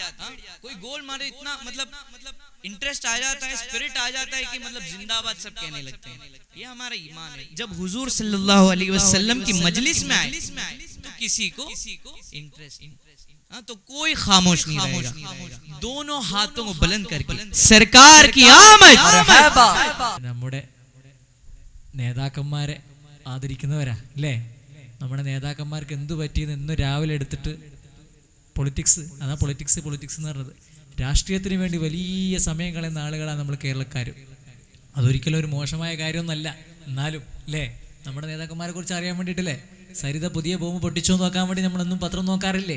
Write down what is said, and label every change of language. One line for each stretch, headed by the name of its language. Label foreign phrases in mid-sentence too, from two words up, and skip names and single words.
Hindi: कोई गोल मारे, इतना मतलब इंटरेस्ट आ जाता है, स्पिरिट आ जाता है कि मतलब जिंदाबाद सब कहने लगते हैं। ये हमारा ईमान है। जब हुजूर
Arabic: صلى الله عليه وسلم
Hindi: की मजलिस में आए तो किसी को इंटरेस्ट, तो कोई खामोश नहीं रहेगा। दोनों हाथों को बुलंद करके सरकार की आमद।
Malayalam: നമ്മുടെ നേതാക്കന്മാരെ ആദരിക്കുന്നവരാ അല്ലേ? നമ്മുടെ നേതാക്കന്മാർക്ക് എന്തു പറ്റിയെന്ന് ഇന്ന് രാവിലെ എടുത്തിട്ട് പൊളിറ്റിക്സ്, അതാ പൊളിറ്റിക്സ് എന്ന് പറഞ്ഞത്. രാഷ്ട്രീയത്തിന് വേണ്ടി വലിയ സമയം കളയുന്ന ആളുകളാണ് നമ്മൾ കേരളക്കാർ. അതൊരിക്കലും ഒരു മോശമായ കാര്യമൊന്നുമല്ല. എന്നാലും അല്ലേ, നമ്മുടെ നേതാക്കന്മാരെ കുറിച്ച് അറിയാൻ വേണ്ടിയിട്ടല്ലേ, സരിത പുതിയ ബോംബ് പൊട്ടിച്ചോ നോക്കാൻ വേണ്ടി നമ്മളൊന്നും പത്രം നോക്കാറില്ലേ?